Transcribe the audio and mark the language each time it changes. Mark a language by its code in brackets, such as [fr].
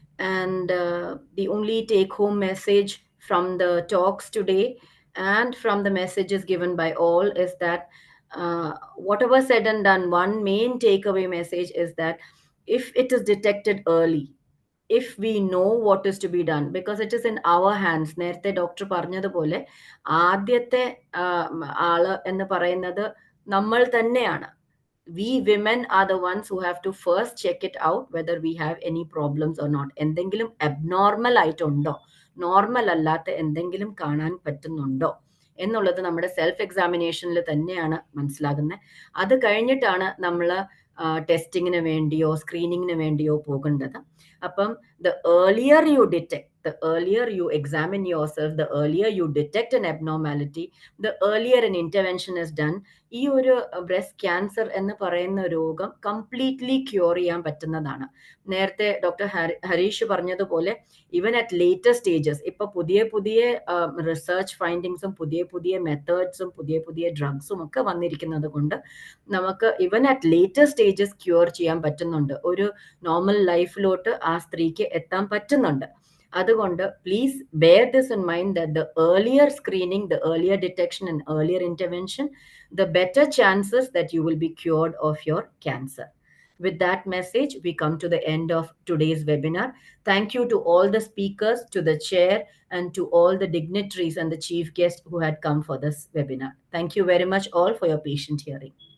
[en] And the only take-home message from the talks today and from the messages given by all is that whatever said and done, one main takeaway message is that if it is detected early, if we know what is to be done, because it is in our hands. [ml] നേരത്തെ doctor പറഞ്ഞതുപോലെ ആദ്യത്തെ ആള് എന്ന് പറയുന്നത് നമ്മൾ തന്നെയാണ്. [en] We women are the ones who have to first check it out whether we have any problems or not. [ml] എന്തെങ്കിലും abnormal ആയിട്ടുണ്ടോ, നോർമൽ അല്ലാത്ത എന്തെങ്കിലും കാണാൻ പറ്റുന്നുണ്ടോ എന്നുള്ളത് നമ്മുടെ സെൽഫ് എക്സാമിനേഷനിൽ തന്നെയാണ് മനസ്സിലാകുന്നത്. അത് കഴിഞ്ഞിട്ടാണ് നമ്മൾ ടെസ്റ്റിങ്ങിന് വേണ്ടിയോ സ്ക്രീനിങ്ങിന് വേണ്ടിയോ പോകേണ്ടത്. അപ്പം [en] the earlier you detect, the earlier you examine yourself, the earlier you detect an abnormality, the earlier an intervention is done, [ml] ഈ ഒരു ബ്രസ്റ്റ് ക്യാൻസർ എന്ന് പറയുന്ന രോഗം കംപ്ലീറ്റ്ലി ക്യൂർ ചെയ്യാൻ പറ്റുന്നതാണ്. നേരത്തെ ഡോക്ടർ ഹരീഷ് പറഞ്ഞതുപോലെ [en] even at later stages [ml] ഇപ്പൊ പുതിയ പുതിയ റിസർച്ച് ഫൈൻഡിങ്സും പുതിയ പുതിയ മെത്തേഡ്സും പുതിയ പുതിയ ഡ്രഗ്സും ഒക്കെ വന്നിരിക്കുന്നത് കൊണ്ട് നമുക്ക് even at later stages cure ചെയ്യാൻ പറ്റുന്നുണ്ട്. ഒരു നോർമൽ ലൈഫിലോട്ട് ആ സ്ത്രീക്ക് എത്താൻ പറ്റുന്നുണ്ട്. അതുകൊണ്ട് [en] please bear this in mind that the earlier screening, the earlier detection and earlier intervention, the better chances that you will be cured of your cancer. With that message, we come to the end of today's webinar. Thank you to all the speakers, to the chair, and to all the dignitaries and the chief guests who had come for this webinar. Thank you very much all for your patient hearing.